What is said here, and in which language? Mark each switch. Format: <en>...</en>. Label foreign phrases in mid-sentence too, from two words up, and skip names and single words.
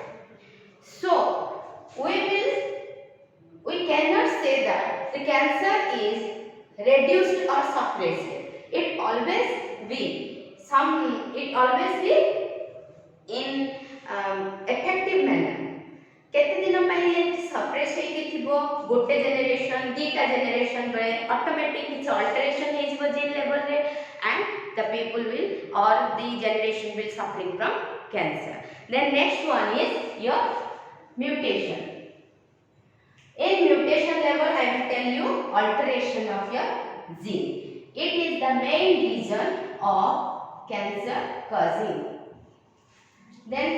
<en>So we cannot say that the cancer is reduced or suppressed. It always be in effective manner.</en> <or>କେତେ ଦିନ ପାଇଁ ସପ୍ରେସ ହୋଇକି ଥିବ ଗୋଟେ ଜେନେରେସନ ଦୁଇଟା ଜେନେରେସନ ପରେ ଅଟୋମେଟିକ କିଛି ଅଲଟରେସନ ହୋଇ ଯିବ</or> <en>gene level</en> <or>ରେ</or> <en>and the people will or the generation will suffering from cancer. Then next one is your mutation. In mutation level I will tell you alteration of your gene. It is the main reason of cancer causing.</en>